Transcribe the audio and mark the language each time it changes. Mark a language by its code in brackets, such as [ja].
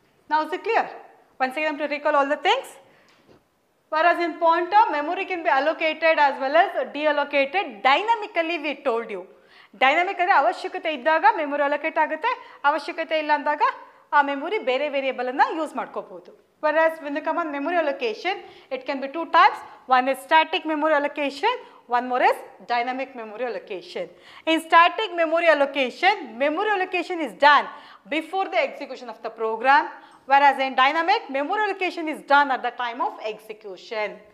[en] Now is it clear? Once again to recall all the things. Whereas in pointer, memory can be allocated as well as deallocated dynamically, we told you. [kn] Dynamic ಅಂದರೆ ಅವಶ್ಯಕತೆ ಇದ್ದಾಗ memory allocate ಆಗುತ್ತೆ, ಅವಶ್ಯಕತೆ ಇಲ್ಲ ಅಂದಾಗ ಆ memory ಬೇರೆ variable ಅನ್ನು ಯೂಸ್ ಮಾಡ್ಕೋಬಹುದು. [en] Whereas when they come on memory allocation, it can be two types. One is static memory allocation, one more is dynamic memory allocation. In static memory allocation is done before the execution of the program, whereas in dynamic, memory allocation is done at the time of execution.